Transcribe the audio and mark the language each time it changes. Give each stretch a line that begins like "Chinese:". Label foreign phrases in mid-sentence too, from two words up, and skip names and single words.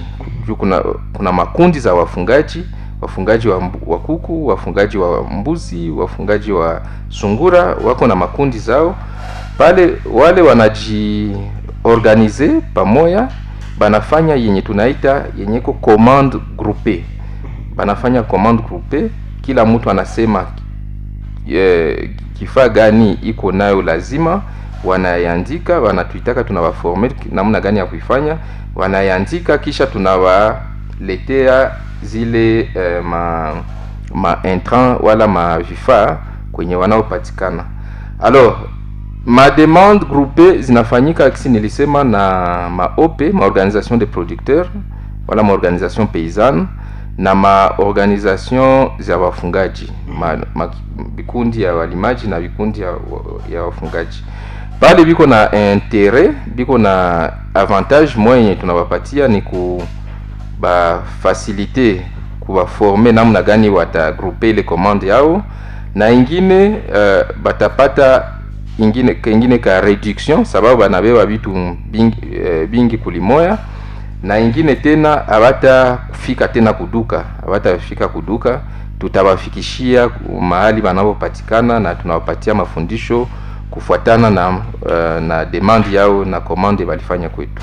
Swahili: Kuna makundi za wafungaji wa kuku, wafungaji wa mbuzi, wafungaji wa sungura, wako na makundi zao. Pale wale wanajiorganize pamoja, banafanya yenye tunaita yenye ko
French: commande groupée.
Swahili: Banafanya
French: commande groupée,
Swahili: kila mtu anasema kifaa gani iko nayo lazima, wanaandika, wanatuitaka tunawaformer namna gani ya kuifanya, wanaandika, kisha tunawaletea zile ma intrant wala ma vifaa kwenye wanaopatikana. Alors ma
French: demande groupée
Swahili: zinafanyika kisi nilisema na ma OP, ma
French: organisation des producteurs
Swahili: wala ma
French: organisation paysanne,
Swahili: na ma organisation za wafungaji, vikundi ya walimaji na vikundi ya wafungaji. Pale biko na intérêt, biko na
French: avantage moyen
Swahili: tunawapatia ni ba faciliter kuwa former namna gani watagrouper ile commande yao, na ingine batapata ingine ka reduction sababu banabeba vitu bingi kulimoya, na ingine tena abata kufika tena kuduka, tutawafikishia mahali wanapopatikana na tunawapatia mafundisho kufuatana na demand yao na commande walifanya kwetu.